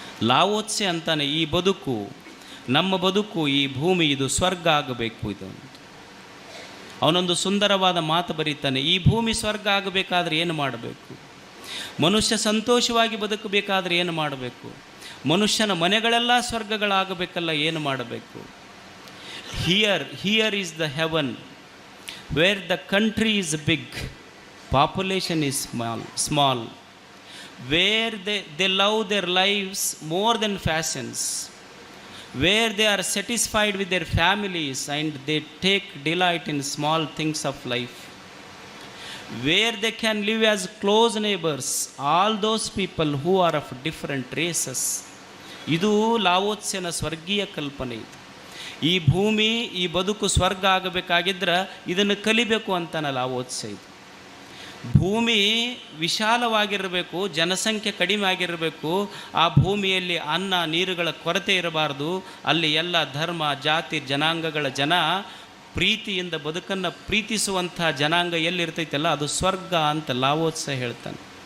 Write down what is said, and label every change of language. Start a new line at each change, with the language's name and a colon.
Kannada: ಲಾವೋತ್ಸೆ ಅಂತಾನೆ, ಈ ಬದುಕು, ನಮ್ಮ ಬದುಕು, ಈ ಭೂಮಿ ಇದು ಸ್ವರ್ಗ ಆಗಬೇಕು ಇದು ಅಂತ. ಅವನೊಂದು ಸುಂದರವಾದ ಮಾತು ಬರೀತಾನೆ. ಈ ಭೂಮಿ ಸ್ವರ್ಗ ಆಗಬೇಕಾದ್ರೆ ಏನು ಮಾಡಬೇಕು? ಮನುಷ್ಯ ಸಂತೋಷವಾಗಿ ಬದುಕಬೇಕಾದ್ರೆ ಏನು ಮಾಡಬೇಕು? ಮನುಷ್ಯನ ಮನೆಗಳೆಲ್ಲ ಸ್ವರ್ಗಗಳಾಗಬೇಕಲ್ಲ, ಏನು ಮಾಡಬೇಕು?
English: Here is the heaven where the country is big, population is small, where they love their lives more than fashions, where they are satisfied with their families and they take delight in small things of life, where they can live as close neighbors, all those people who are of different races.
Kannada: ಇದು ಲಾವೋತ್ಸೆನ ಸ್ವರ್ಗೀಯ ಕಲ್ಪನೆ ಇದು. ಈ ಭೂಮಿ, ಈ ಬದುಕು ಸ್ವರ್ಗ ಆಗಬೇಕಾಗಿದ್ರೆ ಇದನ್ನು ಕಲಿಬೇಕು ಅಂತಾನೆ ಲಾವೋತ್ಸೆ ಇದು. ಭೂಮಿ ವಿಶಾಲವಾಗಿರಬೇಕು, ಜನಸಂಖ್ಯೆ ಕಡಿಮೆ ಆಗಿರಬೇಕು, ಆ ಭೂಮಿಯಲ್ಲಿ ಅನ್ನ ನೀರುಗಳ ಕೊರತೆ ಇರಬಾರ್ದು, ಅಲ್ಲಿ ಎಲ್ಲ ಧರ್ಮ ಜಾತಿ ಜನಾಂಗಗಳ ಜನ ಪ್ರೀತಿಯಿಂದ ಬದುಕನ್ನು ಪ್ರೀತಿಸುವಂಥ ಜನಾಂಗ ಎಲ್ಲಿರ್ತೈತಲ್ಲ ಅದು ಸ್ವರ್ಗ ಅಂತ ಲಾವೋತ್ಸೆ ಹೇಳ್ತಾನೆ.